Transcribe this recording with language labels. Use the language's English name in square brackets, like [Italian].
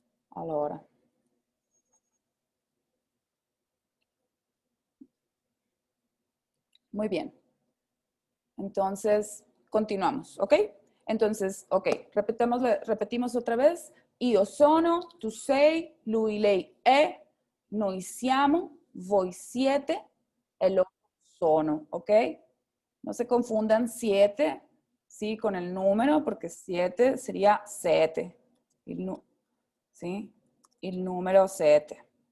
[Italian] Allora. [Spanish] Muy bien. Entonces, continuamos, ¿ok? Entonces, ok, repetimos otra vez. [Italian] Io sono, tu sei, lui, lei è, noi siamo, voi siete e loro sono, ¿ok? [Spanish] No se confundan siete, ¿sí? Con el número, porque siete sería sete, ¿sí? El número siete.